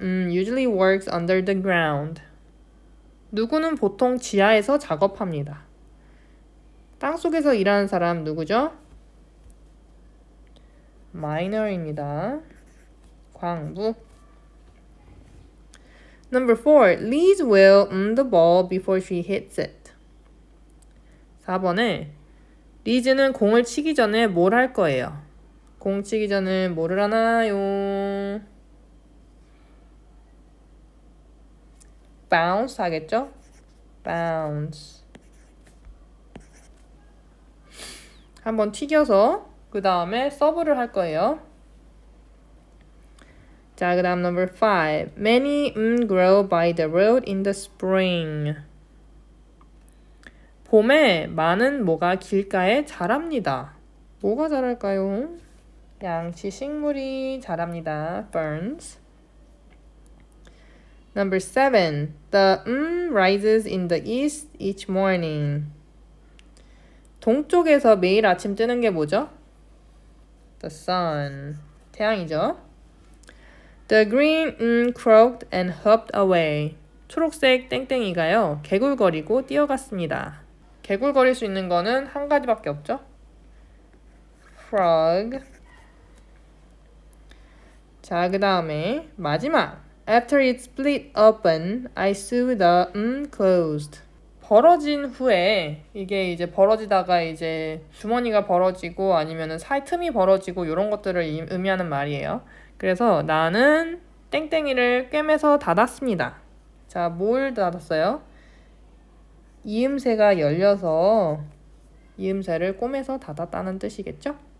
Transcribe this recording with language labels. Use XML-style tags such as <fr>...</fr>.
<en>Usually works under the ground.</en> <ko>누구는 보통 지하에서 작업합니다. 땅속에서 일하는 사람 누구죠? miner입니다. 광부.</ko> <en>Number 4. Liz will the ball before she hits it.</en> <ko>4번에 리즈는 공을 치기 전에 뭘 할 거예요? 공 치기 전에 뭐를 하나요? bounce 하겠죠? bounce. 한번 튀겨서 그 다음에 서브를 할 거예요. 자, 그 다음</ko> <en>number 5. Many grow by the road in the spring.</en> <ko>봄에 많은 뭐가 길가에 자랍니다. 뭐가 자랄까요? 양치 식물이 자랍니다. ferns.</ko> <en>Number 7. The rises in the east each morning.</en> <ko>동쪽에서 매일 아침 뜨는 게 뭐죠?</ko> <en>The sun.</en> <ko>태양이죠.</ko> <en>The green croaked and hopped away.</en> <ko>초록색 땡땡이가요, 개굴거리고 뛰어갔습니다. 개굴거릴 수 있는 거는 한 가지밖에 없죠?</ko> <en>frog.</en> <ko>자, 그 다음에 마지막.</ko> <en>After it split open, I saw the closed.</en> <ko>벌어진 후에, 이게 이제 벌어지다가 이제 주머니가 벌어지고 아니면은 사이 틈이 벌어지고 이런 것들을 의미하는 말이에요. 그래서 나는 땡땡이를 꿰매서 닫았습니다. 자, 뭘 닫았어요? 이음새가 열려서 이음새를 꿰매서 닫았다는 뜻이겠죠?</ko>